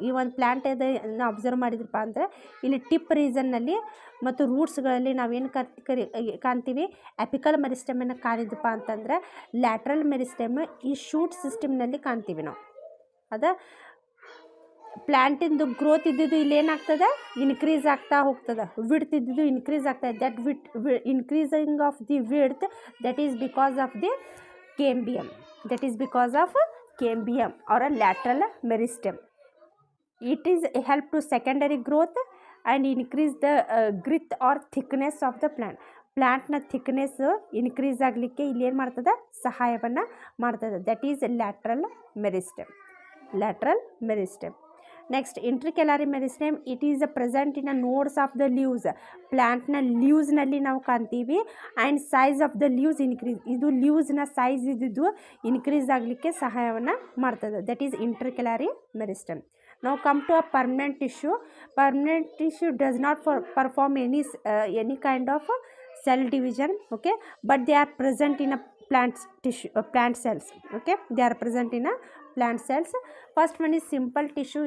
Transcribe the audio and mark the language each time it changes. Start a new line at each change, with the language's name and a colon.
Kannada: ಈ ಒಂದು ಪ್ಲ್ಯಾಂಟ್ ಇದನ್ನು ಅಬ್ಸರ್ವ್ ಮಾಡಿದ್ರಪ್ಪ ಅಂದರೆ ಇಲ್ಲಿ ಟಿಪ್ ರೀಸನ್ನಲ್ಲಿ ಮತ್ತು ರೂಟ್ಸ್ಗಳಲ್ಲಿ ನಾವೇನು ಕಾಣ್ತೀವಿ, ಎಪಿಕಲ್ ಮೆರಿಸ್ಟಮನ್ನು ಕಾಣಿದಪ್ಪ ಅಂತಂದರೆ ಲ್ಯಾಟ್ರಲ್ ಮೆರಿಸ್ಟಮ್ ಈ ಶೂಟ್ ಸಿಸ್ಟಮ್ನಲ್ಲಿ ಕಾಣ್ತೀವಿ ನಾವು. ಅದು ಪ್ಲ್ಯಾಂಟಿಂದು ಗ್ರೋತ್ ಇದ್ದಿದ್ದು ಇಲ್ಲಿ ಏನಾಗ್ತದೆ, ಇನ್ಕ್ರೀಸ್ ಆಗ್ತಾ ಹೋಗ್ತದೆ. ವಿಡ್ತ್ ಇದ್ದಿದ್ದು ಇನ್ಕ್ರೀಸ್ ಆಗ್ತದೆ.
English: That increasing of the width that is because of the cambium. That is because of cambium or a lateral meristem. It is help to secondary growth and increase the girth or thickness of the plant.
Kannada: ಪ್ಲ್ಯಾಂಟ್ನ thickness increase ಆಗಲಿಕ್ಕೆ ಇಲ್ಲಿ ಏನು ಮಾಡ್ತದೆ, ಸಹಾಯವನ್ನು ಮಾಡ್ತದೆ.
English: That is lateral meristem. Lateral meristem. Next intercalary meristem, it is present in a nodes of the leaves.
Kannada: ಪ್ಲ್ಯಾಂಟ್ನ ಲೀವ್ಸ್ನಲ್ಲಿ ನಾವು ಕಾಣ್ತೀವಿ.
English: and size of the leaves increase,
Kannada: ಇದು ಲೀವ್ಸ್ನ size ಇದ್ದಿದ್ದು ಇನ್ಕ್ರೀಸ್ ಆಗಲಿಕ್ಕೆ ಸಹಾಯವನ್ನು ಮಾಡ್ತದೆ.
English: That is intercalary meristem. ನಾವು come to a permanent tissue. Permanent tissue does not perform any kind of cell division, okay, but they are present in a plant cells. Okay, they are present in a plant cells. First one is simple tissue.